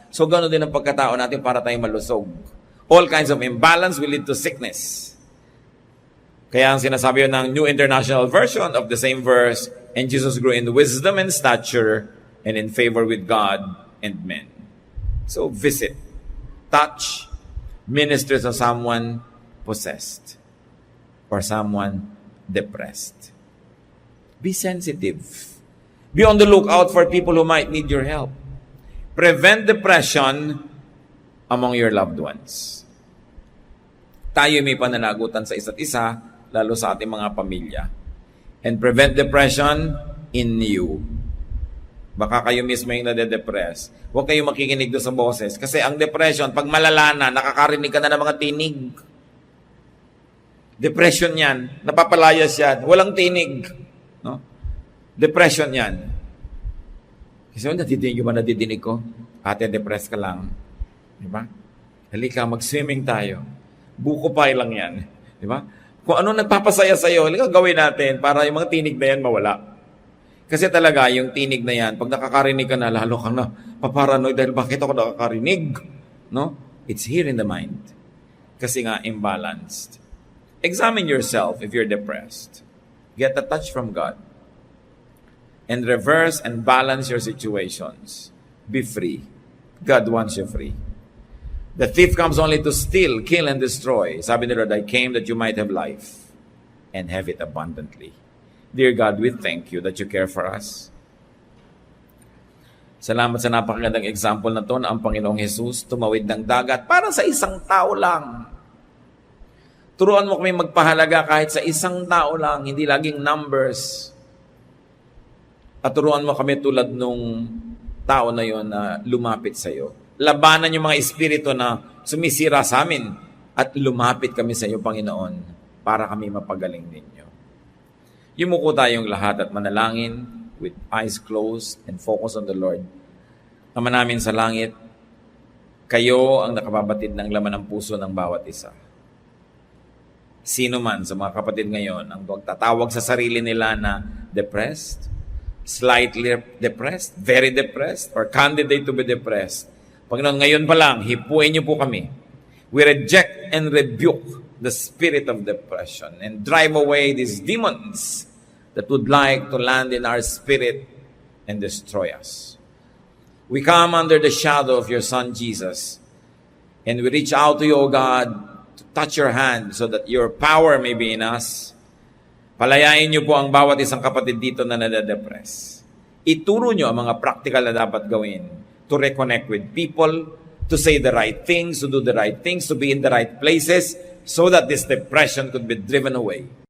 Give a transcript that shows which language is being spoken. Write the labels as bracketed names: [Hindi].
[Filipino] So gano'n din ang pagkatao natin para tayong malusog. [English] All kinds of imbalance will lead to sickness. [Filipino] Kaya ang sinasabi yun ng [English] New International Version of the same verse, and Jesus grew in wisdom and stature and in favor with God and men. So visit, touch, minister to someone possessed or someone depressed. Be sensitive. Be on the lookout for people who might need your help. Prevent depression among your loved ones. [Filipino] Tayo may pananagutan sa isa't isa, lalo sa ating mga pamilya. [English] And prevent depression in you. [Filipino] Baka kayo mismo yung nade-depress. Huwag kayong makikinig doon sa boses. Kasi ang depression, pag malala na, nakakarinig ka na ng mga tinig. Depression yan. Napapalayas yan. Walang tinig. No? Depression yan. Kasi nadidinig ba nadidinig ko? Ate, depressed ka lang. Diba? Halika, mag-swimming tayo. Buko pa lang yan. Diba? Kung ano nagpapasaya sa'yo, halika gawin natin para yung mga tinig na yan mawala. Kasi talaga, yung tinig na yan, pag nakakarinig ka na, lalo kang na paparanoid dahil bakit ako nakakarinig? No? [English] It's here in the mind. [Filipino] Kasi nga, [English] imbalanced. Examine yourself if you're depressed. Get a touch from God. And reverse and balance your situations. Be free. God wants you free. The thief comes only to steal, kill, and destroy. [Filipino] Sabi ni Lord, [English] I came that you might have life and have it abundantly. Dear God, we thank you that you care for us. [Filipino] Salamat sa napakagandang example na to na ang Panginoong Jesus tumawid ng dagat para sa isang tao lang. Turuan mo kami magpahalaga kahit sa isang tao lang, hindi laging numbers. At turuan mo kami tulad nung tao na yon na lumapit sa iyo. Labanan yung mga espiritu na sumisira sa amin at lumapit kami sa iyo, Panginoon, para kami mapagaling ninyo. Yumuko tayong lahat at manalangin [English] with eyes closed and focus on the Lord. [Filipino] Ama namin sa langit, kayo ang nakababatid ng laman ng puso ng bawat isa. Sino man sa mga kapatid ngayon ang tatawag sa sarili nila na [English] depressed, slightly depressed, very depressed, or candidate to be depressed, [Filipino] Panginoon, ngayon pa lang, hipuin niyo po kami. [English] We reject and rebuke the spirit of depression and drive away these demons that would like to land in our spirit and destroy us. We come under the shadow of your Son, Jesus, and we reach out to you, O God, to touch your hand so that your power may be in us. [Filipino] Palayain niyo po ang bawat isang kapatid dito na nade-depress. Ituro niyo ang mga practical na dapat gawin [English] to reconnect with people, to say the right things, to do the right things, to be in the right places, so that this depression could be driven away.